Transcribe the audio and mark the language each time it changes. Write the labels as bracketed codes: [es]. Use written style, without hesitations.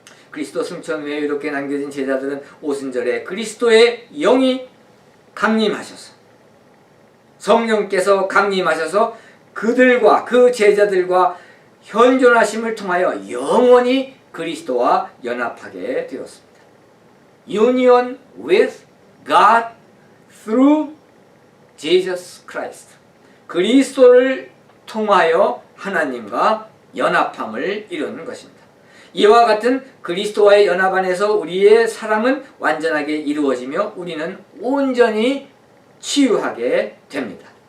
[ko] 그리스도 승천 후에 이렇게 남겨진 제자들은 오순절에 그리스도의 영이 강림하셔서 성령께서 강림하셔서 그들과 그 제자들과 현존하심을 통하여 영원히 그리스도와 연합하게 되었습니다. [en] Union with God through Jesus Christ. [ko] 그리스도를 통하여 하나님과 연합함을 이루는 것입니다. 이와 같은 그리스도와의 연합 안에서 우리의 사랑은 완전하게 이루어지며 우리는 온전히 치유하게 됩니다.